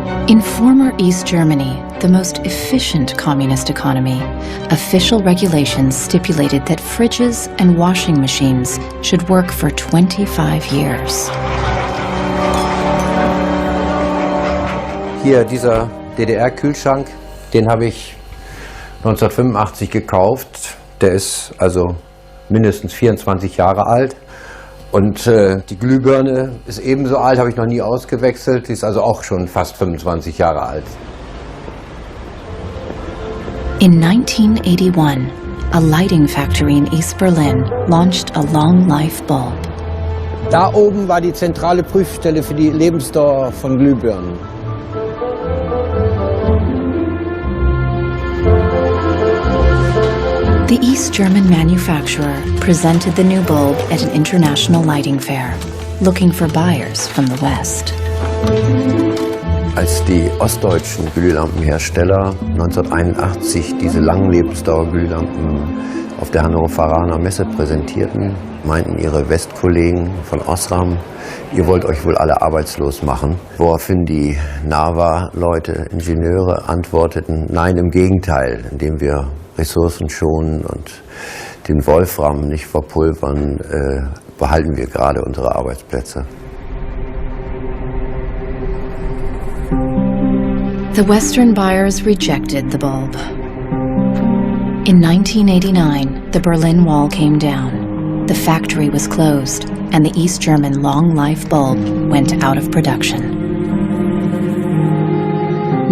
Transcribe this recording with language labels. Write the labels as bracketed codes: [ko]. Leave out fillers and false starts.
[en] In former East Germany, the most efficient communist economy, official regulations stipulated that fridges and washing machines should work for 25 years. [de] Hier dieser DDR-Kühlschrank, den habe ich 1985 gekauft. Der ist also mindestens 24 Jahre alt. Und die Glühbirne ist ebenso alt, habe ich noch nie ausgewechselt. Die ist also auch schon fast 25 Jahre alt. [en] In 1981, a lighting factory in East Berlin launched a long-life bulb. [de] Da oben war die zentrale Prüfstelle für die Lebensdauer von Glühbirnen. [en] The East German manufacturer presented the new bulb at an international lighting fair, looking for buyers from the West. [de] Als die ostdeutschen Glühlampenhersteller 1981 diese Langlebensdauerglühlampen auf der Hannoveraner Messe präsentierten, meinten ihre Westkollegen von Osram, ihr wollt euch wohl alle arbeitslos machen. Woraufhin die NAVA-Leute, Ingenieure, antworteten, nein, im Gegenteil, indem wir Ressourcen schonen und den Wolfram nicht verpulvern, behalten wir gerade unsere Arbeitsplätze. [en] The Western buyers rejected the bulb. In 1989, the Berlin Wall came down. The factory was closed, and the East German long-life bulb went out of production.